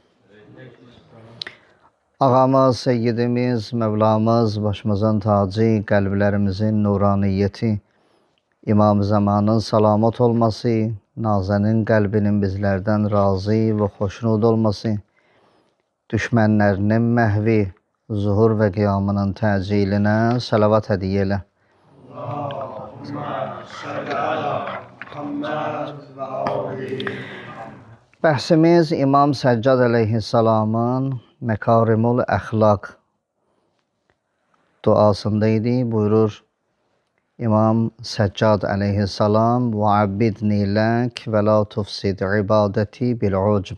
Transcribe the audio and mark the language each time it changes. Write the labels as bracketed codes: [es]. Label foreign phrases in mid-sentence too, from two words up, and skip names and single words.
[tr] Ağamız, seyyidimiz, Mevlamız, başımızın tacı, kalplerimizin nuraniyeti, İmam-ı Zamanın salamat olması, Nazenin kalbinin bizlerden razı ve hoşnut olması, düşmanlarının mehvi, zuhur ve kıyamının teciline salavat hediyeyle. [az] Bəhsimiz İmam Səccad əleyhissalamın Mekarimul Əxlaq duasındaydı. Buyurur İmam Səccad əleyhissalam [ar] وعبدني لك ولا تفسد عبادتي بالعجب.